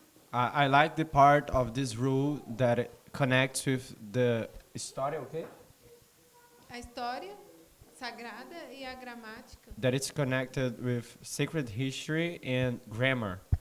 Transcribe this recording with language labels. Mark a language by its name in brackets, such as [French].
[English] I like the part of this rule that it connects with the história, okay? [Portuguese] A história sagrada e a gramática. [English] That it's connected with sacred history and grammar,